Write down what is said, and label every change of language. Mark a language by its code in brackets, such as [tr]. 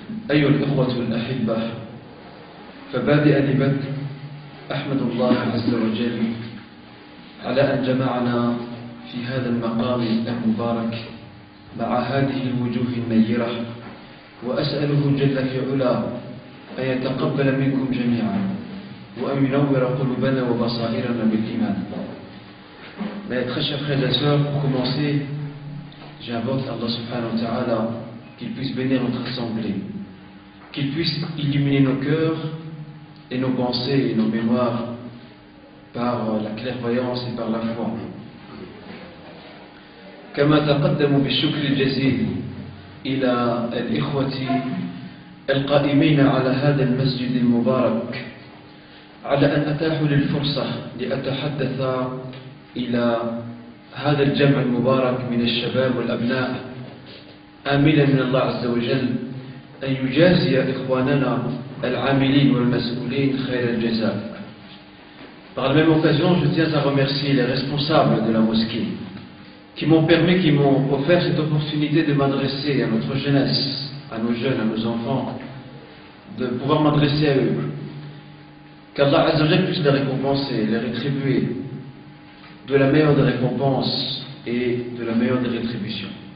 [ar] أيها الإخوة الأحبة، فبادئ بذكر أحمد الله عز وجل على أن جمعنا في هذا المقام المبارك مع هذه الوجوه النيرة وأسأله جل في علاه أن يتقبل منكم جميعا وأن ينور قلوبنا وبصائرنا بالإيمان. [fr] Mes très chers frères et sœurs, pour commencer, j'invoque Allah subhanahu wa ta'ala qu'il puisse bénir notre assemblée, qu'il puisse illuminer nos cœurs et nos pensées et nos mémoires par la clairvoyance et par la foi. [ar] كما تقدموا بالشكر الجزيل إلى الإخوة القائمين على هذا المسجد المبارك على أن أتاحوا لي الفرصة لأتحدث إلى هذا الجمع المبارك من الشباب والأبناء، آملا من الله عز وجل أن يجازي إخواننا العاملين والمسؤولين خير الجزاء. [fr] Par la même occasion, je tiens à remercier les responsables de la mosquée qui m'ont offert cette opportunité de m'adresser à notre jeunesse, à nos jeunes, à nos enfants, de pouvoir m'adresser à eux. Qu'Allah Azza wa Jal puisse les récompenser, les rétribuer de la meilleure des récompenses et de la meilleure des rétributions.